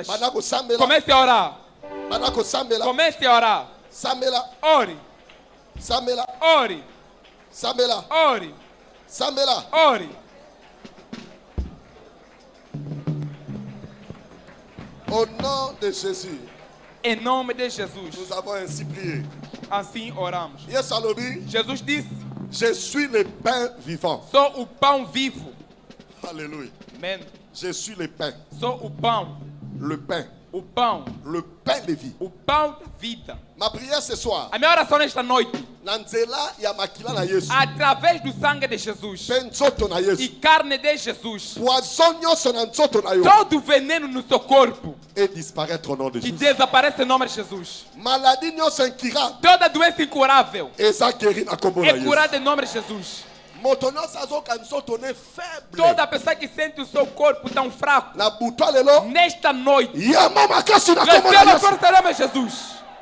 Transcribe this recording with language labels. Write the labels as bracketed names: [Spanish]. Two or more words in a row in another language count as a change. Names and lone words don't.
[Portuguese] Comece a orar. Comece a orar. Ore. Ore. Ore. Ore. [French] Au nom de Jésus. [Portuguese] Em nome de Jesus. [French] Nous avons ainsi prié. [Portuguese] Assim oramos. Jesus disse: [French] Je suis le pain vivant. [Portuguese] Sou o pão vivo. [French] Alléluia. Amen. Je suis le pain. [Portuguese] Sou o pão. [French] Le pain. [Portuguese] O pão. [French] Le pain de vie. [Portuguese] O pão da vida. [French] Ma prière ce soir. [Portuguese] A minha oração nesta noite. Através do sangue de Jesus. E carne de Jesus. Todo veneno no seu corpo. [French] Et disparaître au nom de que Jésus. [Portuguese] Desaparece em nome de Jesus. Toda doença incurável. É curada em nome de Jesus. Toda pessoa que sente o seu corpo tão fraco, nesta noite, receba a força em nome de Jesus.